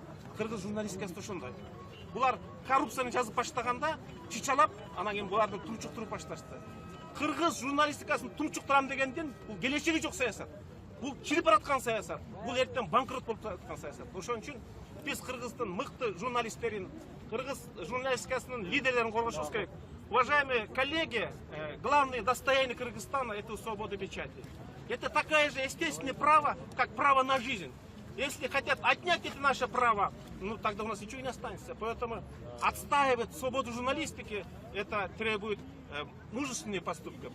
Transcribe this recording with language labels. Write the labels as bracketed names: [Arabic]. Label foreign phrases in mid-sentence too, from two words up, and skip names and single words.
[Kyrgyz] Кыргыз журналистикасы да ошондой. Булар коррупцияны жазып баштаганда чычалап, анан кийин буларды тумчуктуруп башташты. Кыргыз журналистикасын тумчуктурам дегенден бул келечеги жок саясат. Бул чирип бараткан саясат. Бул эртең банкрот болуп жаткан саясат. Ошон үчүн биз Кыргыздын мыкты журналисттерин, кыргыз журналистикасынын лидерлерин коргошубуз керек. [Russian] Уважаемые коллеги, главное достояние Кыргызстана – это свобода печати. Это такое же естественное право, как право на жизнь. Если хотят отнять это наше право, ну тогда у нас ничего не останется. Поэтому отстаивать свободу журналистики, это требует мужественные поступки.